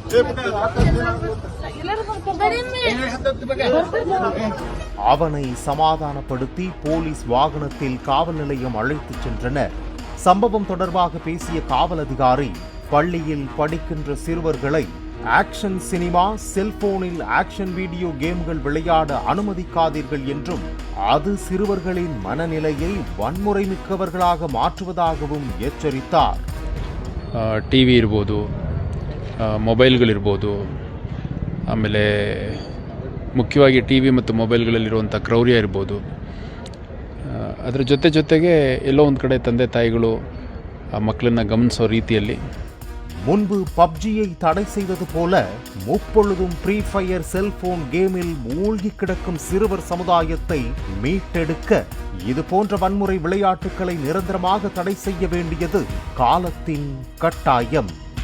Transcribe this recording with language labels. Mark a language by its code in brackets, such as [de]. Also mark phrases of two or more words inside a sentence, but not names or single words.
[ta] அவனை சமாதானப்படுத்தி போலீஸ் வாகனத்தில் காவல் நிலையம் அழைத்துச் சென்றனர். சம்பவம் தொடர்பாக பேசிய காவல் அதிகாரி, பள்ளியில் படிக்கின்ற சிறுவர்களை [en] action cinema, [ta] செல்போனில் [en] action video games [ta] விளையாட அனுமதிக்காதீர்கள் என்றும் அது சிறுவர்களின் மனநிலையை வன்முறை மிக்கவர்களாக ಮಾற்றுವುದಾகவும் ಎಚ್ಚರಿத்தார். [kn] ಟಿವಿ ಇರ್ಬೋದು, ಮೊಬೈಲ್ಗಳಿರ್ಬೋದು, ಆಮೇಲೆ ಮುಖ್ಯವಾಗಿ ಟಿವಿ ಮತ್ತು ಮೊಬೈಲ್ಗಳಲ್ಲಿರುವಂಥ ಕ್ರೌರ್ಯ ಇರ್ಬೋದು, ಅದರ ಜೊತೆಗೆ ಎಲ್ಲೋ ಒಂದು ಕಡೆ ತಂದೆ ತಾಯಿಗಳು ಆ ಮಕ್ಕಳನ್ನ ಗಮನಿಸೋ ರೀತಿಯಲ್ಲಿ [ta] முன்பு பப்ஜியை தடை செய்தது போல முப்பொழுதும் ஃப்ரீ ஃபயர் செல்போன் கேமில் மூழ்கி கிடக்கும் சிறுவர் சமுதாயத்தை மீட்டெடுக்க இது போன்ற வன்முறை விளையாட்டுகளை நிரந்தரமாக தடை செய்ய வேண்டியது காலத்தின் கட்டாயம்.